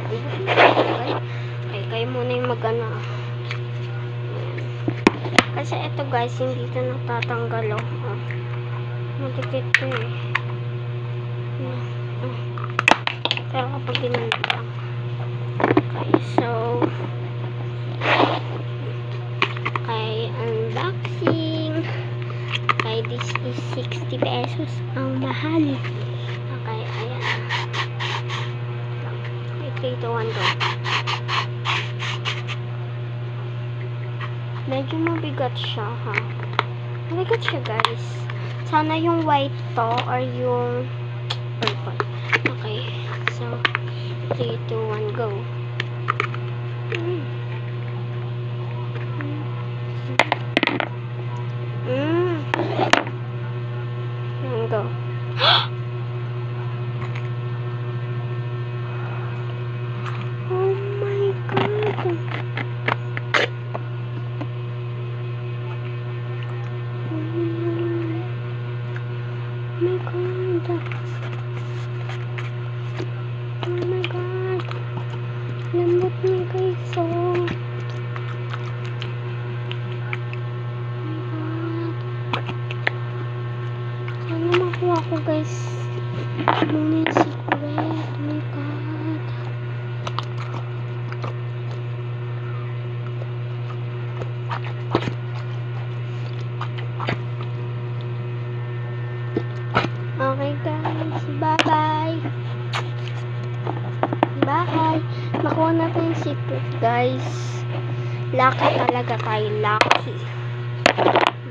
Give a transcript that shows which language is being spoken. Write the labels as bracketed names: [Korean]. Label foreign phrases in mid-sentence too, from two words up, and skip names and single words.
[Filipino] Okay, kayo muna yung mag-ano. Kasi ito guys, hindi ito natatanggal oh. Matikit ito eh. Pero kapag ginanap lang. [English] Okay, so unboxing. Okay, this is 60 pesos. [Filipino] Ang mahal. [English] Okay, ayan. Okay, 3, 2, 1, go. [Filipino] Medyo mabigat siya, ha? Mabigat siya, guys. Sana yung white to or yung purple. [English] Okay, so 3, 2, 1, go. Go. Oh my God. Oh my God. Oh my God. [Filipino] Lambot niya guys. Oh. Ako guys, muna yung secret. [English] Oh my God. Okay guys, bye bye. Bye. [Filipino] Nakuha natin yung secret guys. Lucky talaga tayo, lucky.